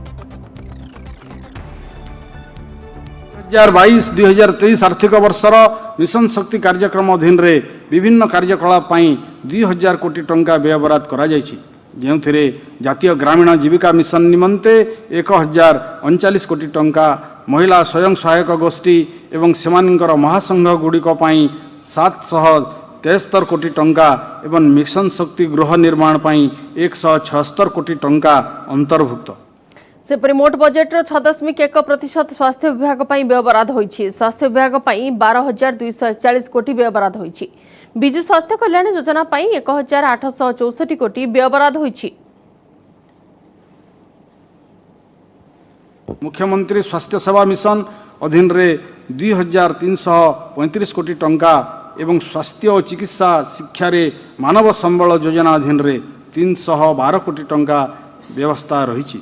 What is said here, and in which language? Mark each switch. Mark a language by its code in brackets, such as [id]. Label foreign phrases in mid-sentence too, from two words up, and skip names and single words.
[or] 2022-2023 ଆର୍ଥିକ ବର୍ଷର ମିଶନ ଶକ୍ତି କାର୍ଯ୍ୟକ୍ରମ ଅଧୀନ ରେ ବିଭିନ୍ନ କାର୍ଯ୍ୟକଳାପ ପାଇଁ 2000 କୋଟି ଟଙ୍କା ବ୍ୟୟ ବରାଦ କରାଯାଇଛି, ଯେଉଁଥିରେ ଜାତୀୟ ଗ୍ରାମୀଣ ଜୀବିକା ମିଶନ ନିମନ୍ତେ 1039 କୋଟି ଟଙ୍କା, ମହିଳା ସ୍ୱୟଂ ସହାୟକ ଗୋଷ୍ଠୀ ଏବଂ ସେମାନଙ୍କର ମହାସଂଘ ଗୁଡ଼ିକ ପାଇଁ 773 କୋଟି ଟଙ୍କା ଏବଂ ମିଶନ ଶକ୍ତି ଗୃହ ନିର୍ମାଣ ପାଇଁ 176 କୋଟି ଟଙ୍କା ଅନ୍ତର୍ଭୁକ୍ତ। ସେପରି ମୋଟ ବଜେଟ 6.1% ସ୍ୱାସ୍ଥ୍ୟ ବିଭାଗ ପର ବ୍ୟୟ ବରାଦ ହୋଇଛି। ସ୍ୱାସ୍ଥ୍ୟ ବିଭାଗ ପର 12,241 କୋଟି ବ୍ୟୟ ବରାଦ ହୋଇଛି। ବିଜୁ ସ୍ୱାସ୍ଥ୍ୟ କଲ୍ୟାଣ ଯୋଜନା ପର 1,864 କୋଟି ବ୍ୟୟ ବରାଦ ହୋଇଛି। ମୁଖ୍ୟମନ୍ତ୍ରୀ ସ୍ୱାସ୍ଥ୍ୟ ସେବା ମିଶନ ଅଧୀନ ରେ 2,335 କୋଟି ଟଙ୍କା ଏବଂ ସ୍ୱାସ୍ଥ୍ୟ ଓ ଚିକିତ୍ସା ଶିକ୍ଷା ରେ ମାନବ ସମ୍ବଳ ଯୋଜନା ଅଧୀନ ରେ 312 କୋଟି ଟଙ୍କା ବ୍ୟବସ୍ଥା ରହି।